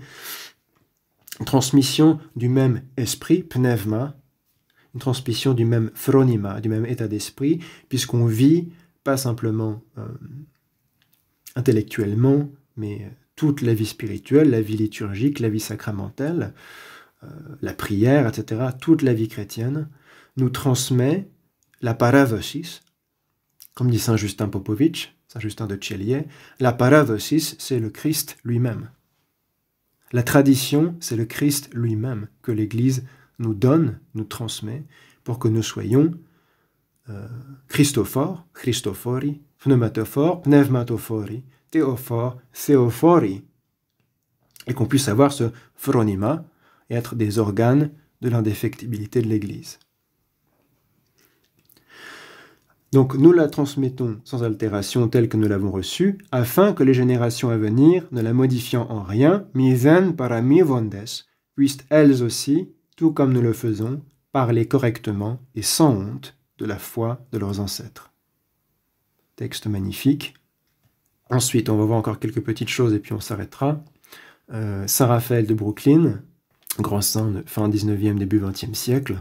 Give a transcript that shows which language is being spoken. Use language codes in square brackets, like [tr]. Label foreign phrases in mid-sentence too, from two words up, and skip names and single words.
[fr] Une transmission du même esprit, pneuma, une transmission du même phronima, du même état d'esprit, puisqu'on vit pas simplement intellectuellement, mais toute la vie spirituelle, la vie liturgique, la vie sacramentelle, la prière, etc., toute la vie chrétienne, nous transmet la paradosis. Comme dit saint Justin Popovitch, saint Justin de Tchélier, la paradosis, c'est le Christ lui-même. La tradition, c'est le Christ lui-même que l'Église nous donne, nous transmet, pour que nous soyons Christophores, Christophori, pneumatophores, pneumatophori, théophores, théophori. et qu'on puisse avoir ce phronima et être des organes de l'indéfectibilité de l'Église. Donc nous la transmettons sans altération telle que nous l'avons reçue, afin que les générations à venir, ne la modifiant en rien, misen parami vondes, puissent elles aussi, tout comme nous le faisons, parler correctement et sans honte de la foi de leurs ancêtres. Texte magnifique. Ensuite, on va voir encore quelques petites choses et puis on s'arrêtera. Saint Raphaël de Brooklyn, grand saint de fin 19e, début 20e siècle.